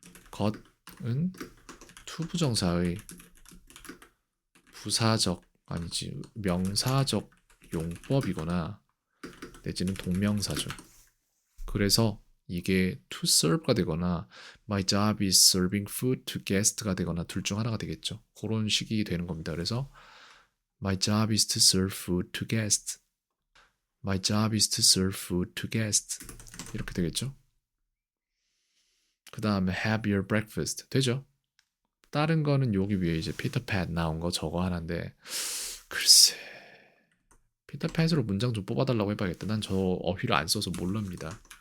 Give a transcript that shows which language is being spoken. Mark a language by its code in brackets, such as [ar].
[ko] 것은 투부정사의 부사적 아니지 명사적 용법이거나 내지는 동명사죠. 그래서 이게 to serve가 되거나 [en] my job is serving food to guest [ko] 가 되거나 둘 중 하나가 되겠죠. 그런 식이 되는 겁니다. 그래서 [en] my job is to serve food to guests. My job is to serve food to guests. [ko] 이렇게 되겠죠. 그 다음에 [en] have your breakfast [ko] 되죠. 다른 거는 여기 위에 이제 Peter Pan 나온 거 저거 하나인데 글쎄 Peter Pan으로 문장 좀 뽑아달라고 해봐야겠다. 난 저 어휘를 안 써서 모릅니다.